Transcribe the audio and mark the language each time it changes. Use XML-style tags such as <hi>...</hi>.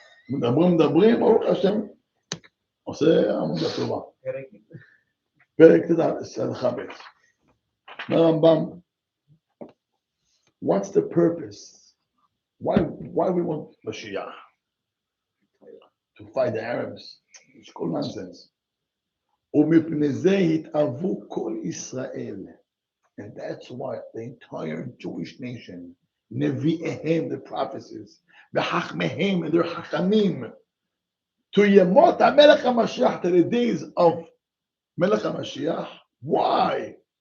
<he>מדברים, ברוך השם, עושה עמודה טובה. פרק ט', הלכה ב'.</he> <en>הרמב"ם, what's the purpose? Why we want Mashiach? To fight the Arabs? It's all nonsense.</en> <he>ומפני זה התאהבו כל ישראל.</he> <en>And that's why the entire Jewish nation, נביאיהם, the prophecies, וחכמיהם, and their חכמים, to</en> <he>ימות המלך המשיח,</he> <en>to the days of מלך המשיח. Why?</en>